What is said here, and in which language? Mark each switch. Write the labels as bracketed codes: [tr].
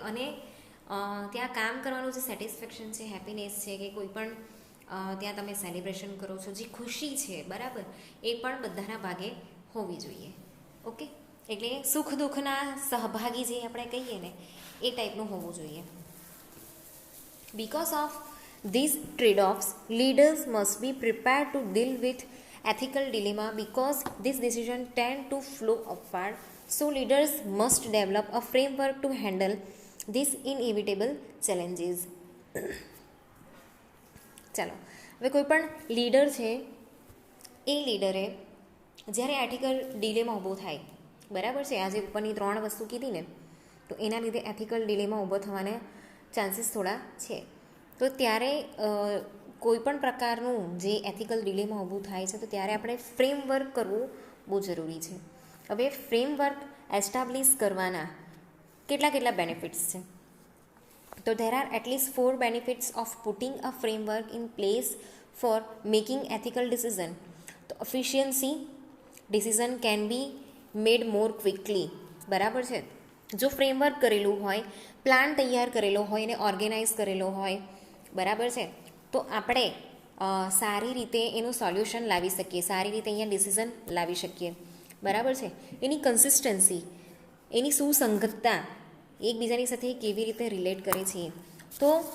[gu] અને ત્યાં કામ કરવાનું જે સેટિસ્ફેક્શન છે, હેપીનેસ છે, કે કોઈ પણ ત્યાં તમે સેલિબ્રેશન કરો છો, જે ખુશી છે, બરાબર, એ પણ બધાના ભાગે હોવી જોઈએ. ઓકે, એટલે સુખ દુઃખના સહભાગી જે આપણે કહીએ ને, એ ટાઈપનું હોવું જોઈએ. [en] Because of these trade-offs, leaders must be prepared to deal with ethical dilemma because these decisions tend to flow upward. So leaders must develop a framework to handle these inevitable challenges. [gu] ચાલો, હવે કોઈ પણ leader છે એ લીડરે જ્યારે ethical ડિલેમાં ઊભો થાય, બરાબર છે, આજે ઉપરની 3 વસ્તુ કીધી ને, તો એના લીધે એથિકલ ડિલેમાં ઊભો થવાના ચાન્સીસ થોડા છે. તો ત્યારે કોઈ પણ પ્રકારનું જે એથિકલ ડિલેમાં ઊભું થાય છે તો ત્યારે આપણે ફ્રેમવર્ક કરવું બહુ જરૂરી છે. હવે ફ્રેમવર્ક એસ્ટાબ્લિશ કરવાના કેટલા બેનિફિટ્સ છે? [en] તો there are at least 4 benefits of putting a framework in place for making ethical decision. તો efficiency, decision can be made more quickly, [gu] બરાબર છે. જો ફ્રેમવર્ક કરેલું હોય, પ્લાન તૈયાર કરેલો હોય અને ઓર્ગેનાઇઝ કરેલો હોય, બરાબર છે, તો આપણે સારી રીતે એનું સોલ્યુશન લાવી શકીએ, સારી રીતે અહીંયા ડિસિઝન લાવી શકીએ, બરાબર છે. એની કન્સિસ્ટન્સી, એની સુસંગતતા, એકબીજાની સાથે કેવી રીતે રિલેટ કરે છે, તો